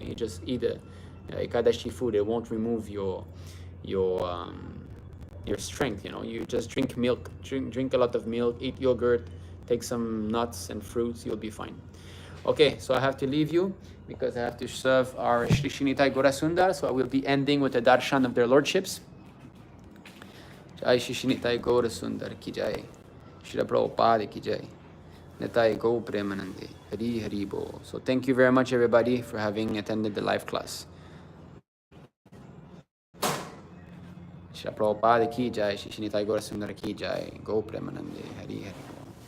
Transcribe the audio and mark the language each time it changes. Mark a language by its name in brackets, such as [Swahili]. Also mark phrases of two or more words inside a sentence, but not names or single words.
[English] You just eat a Ekādaśī food. It won't remove your strength. You know, you just drink milk, drink a lot of milk, eat yogurt, take some nuts and fruits, you'll be fine. Okay, so I have to leave you because I have to serve our Shri Shinitai Gaurasundar, so I will be ending with a darshan of their lordships. [Hindi] जय श्री शिनिताई गौरसुंदर की जय, श्री प्रभुपाद की जय, [Bangla] নিতাই গৌ প্রেমানন্দে, হরি হরি বো. [English] So thank you very much everybody for having attended the live class. [Hindi] श्री प्रभुपाद की जय, श्री शिनिताई गौरसुंदर की जय, [Bangla] গৌ প্রেমানন্দে, হরি হরি বো.